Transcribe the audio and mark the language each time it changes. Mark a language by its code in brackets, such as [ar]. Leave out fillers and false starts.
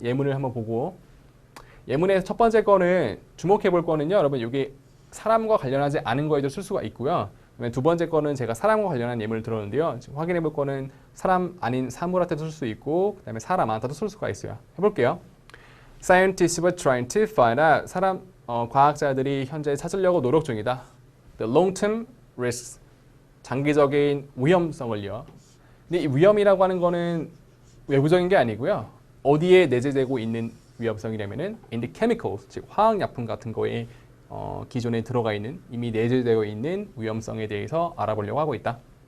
[ko] 예문을 한번 보고 예문의 첫 번째 거는 주목해 볼 거는요, 여러분 여기 사람과 관련하지 않은 거에도 쓸 수가 있고요. 두 번째 거는 제가 사람과 관련한 예문을 들었는데요. 지금 확인해 볼 거는 사람 아닌 사물한테도 쓸 수 있고 그다음에 사람한테도 쓸 수가 있어요. 해볼게요. [en] Scientists were trying to find out. [ko] 과학자들이 현재 찾으려고 노력 중이다. [en] The long-term risks. [ko] 장기적인 위험성을요. 근데 이 위험이라고 하는 거는 외부적인 게 아니고요. 어디에 내재되고 있는 위험성이냐면은 [en] in the chemicals, [ko] 즉 화학약품 같은 거에 기존에 들어가 있는 이미 내재되어 있는 위험성에 대해서 알아보려고 하고 있다.